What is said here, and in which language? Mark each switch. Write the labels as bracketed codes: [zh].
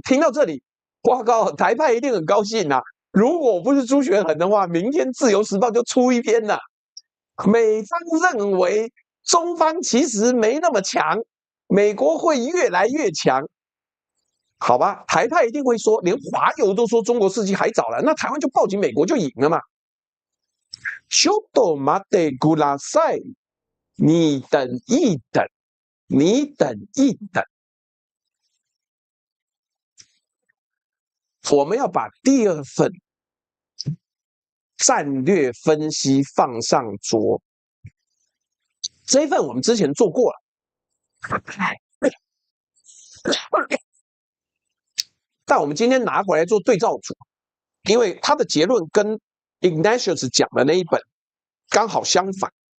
[zh] 聽到這裡，哇靠，台派一定很高興啊！如果我不是朱學恆的話，明天自由時報就出一篇了。美方認為中方其實沒那麼強，美國會越來越強。好吧，台派一定會說，連華郵都說中國世紀還早了，那台灣就抱緊美國就贏了嘛。 [ja] ちょっと待ってください， [zh] 你等一等，你等一等。我們要把第2份戰略分析放上桌，這一份我們之前做過了，但我們今天拿回來做對照組，因為他的結論跟 Ignatius 講的那一本剛好相反。